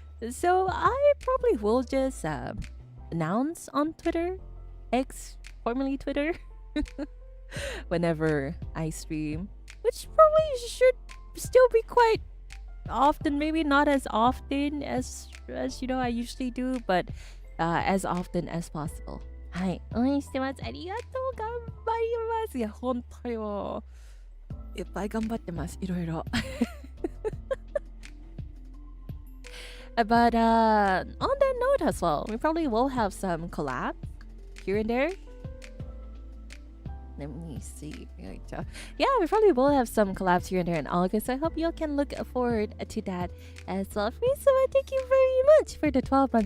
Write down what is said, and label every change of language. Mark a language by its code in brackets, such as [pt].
[en] So I probably will just announce on Twitter, X, formerly Twitter, whenever I stream, which probably should still be quite often, maybe not as often as I usually do, but as often as possible. [ja] はい、応援してます。ありがとう、頑張ります。いや、本当よ。いっぱい頑張ってます。いろいろ。 [en] But on that note as well, we probably will have some collabs here and there. Let me see. Yeah, we probably will have some collabs here and there in August. So I hope you all can look forward to that as well. So thank you very much for the 12 months.